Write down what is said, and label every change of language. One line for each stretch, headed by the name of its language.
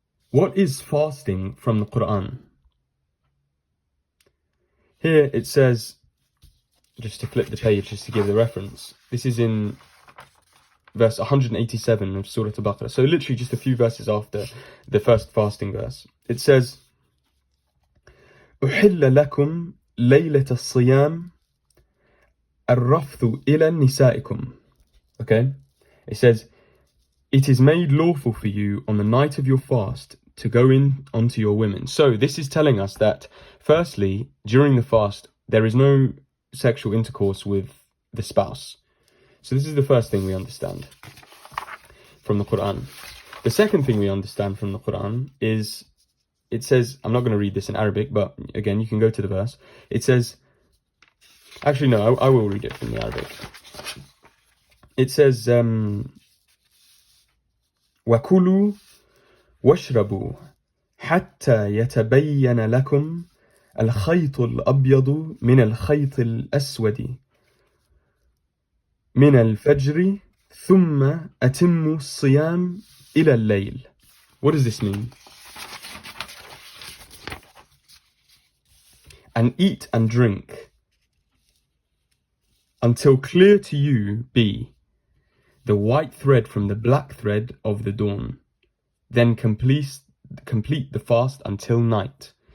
English: What is fasting from the Qur'an? Here it says, just to flip the page, just to give the reference, this is in verse 187 of Surah Al-Baqarah. So literally just a few verses after the first fasting verse. It says,
Arabic: أُحِلَّ لَكُمْ لَيْلَةَ الصِّيَامِ الرَّفْثُ إِلَى نِسَائِكُمْ.
English: Okay? It says, it is made lawful for you on the night of your fast to go in onto your women. So this is telling us that, firstly, during the fast, there is no sexual intercourse with the spouse. So this is the first thing we understand from the Qur'an. The second thing we understand from the Qur'an is, it says, I'm not going to read this in Arabic, but again, you can go to the verse. It says, actually no, I will read it from the Arabic. It says,
Arabic: وَكُلُوا وَاشْرَبُوا حَتَّى يَتَبَيَّنَ لَكُمْ الْخَيْطُ الْأَبْيَضُ مِنَ الْخَيْطِ الْأَسْوَدِ من الفجر ثم أتم الصيام إلى الليل.
English: What does this mean? And eat and drink until clear to you be the white thread from the black thread of the dawn. Then complete the fast until night.